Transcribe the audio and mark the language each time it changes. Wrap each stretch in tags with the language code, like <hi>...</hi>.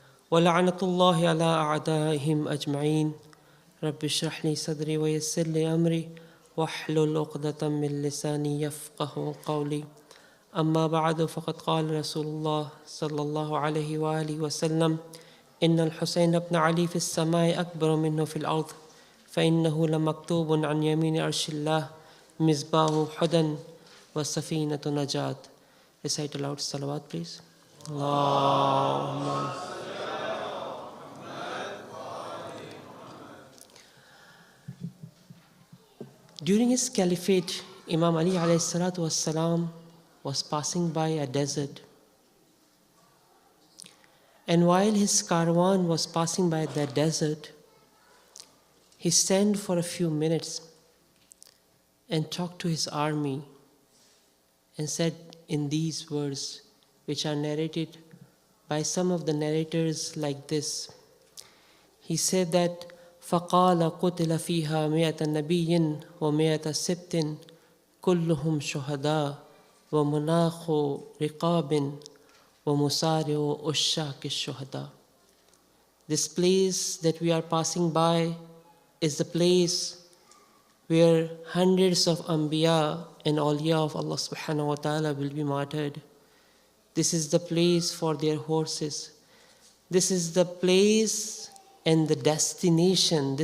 <ar>ولعنة الله على أعدائهم أجمعين رب اشرح لي صدري ويسر لي أمري واحلل عقدة من لساني يفقه قولي أما بعد فقد قال رسول الله صلى الله عليه وآله وسلم إن الحسين بن علي في السماء أكبر منه في الأرض فإنه لمكتوب عن يمين عرش الله مصباح حدى وسفينة نجاة.</ar> <en>Recite aloud salawat please. Allahumma. During his caliphate, Imam Ali alayhi salatu wassalam was passing by a desert. And while his caravan was passing by the desert, he stand for a few minutes and talked to his army and said in these words, which are narrated by some of the narrators like this. He said that</en> <ar>فَقَالَ قُتِلَ فِيهَا مِئَةَ نَبِيٍّ وَمِئَةَ سِبْتٍ كُلُّهُمْ شُهَدَاء وَمُنَاخُ رِقَابٍ وَمُسَارِعُ أُشَّاقِ الشُّهَدَاء.</ar> <en>This place that we are passing by is the place where hundreds of Anbiya and Awliya of Allah subhanahu wa ta'ala will be martyred. This is the place for their horses. This is the place and the destination.</en>